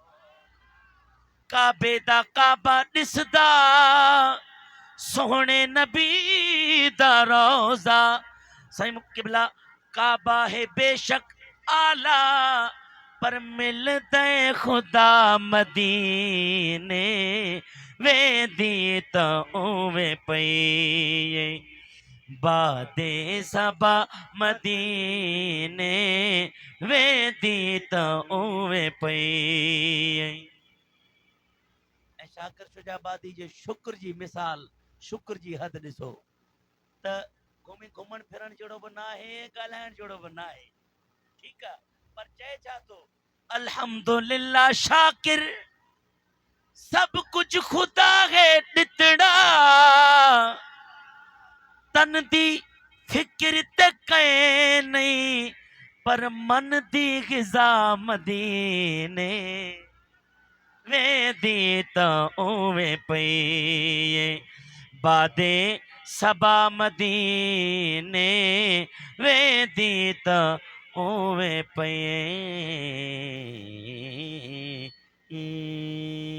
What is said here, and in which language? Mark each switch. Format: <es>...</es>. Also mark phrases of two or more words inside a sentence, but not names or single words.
<pa>काबे दा काबा दिसदा सोहने नबी दा</pa> <skr>रोजा सही किबला काबा है बेशक आला पर मिलते खुदा मदीने वेंदी त उवें पई बादे सबा मदीने वेंदी त उवें पई</skr> <sd>शाकिर शुजाबादी जे शुक्र जी मिसाल शुक्र जी हद ॾिसो त घुमण फिरण जहिड़ो बि न आहे ॻाल्हाइण जहिड़ो बि न आहे ठीकु आहे पर चए छा थो अल्हम्दुलिल्लाह शाकिर</sd> <skr>سب کجھ خدا ہے ݙتڑا तन दी फिक्र ते कए नहीं पर मन दी ग़िज़ा मदीने वेंदी त उवें पई बादे सबा मदीने वेंदी त उवें पई</skr>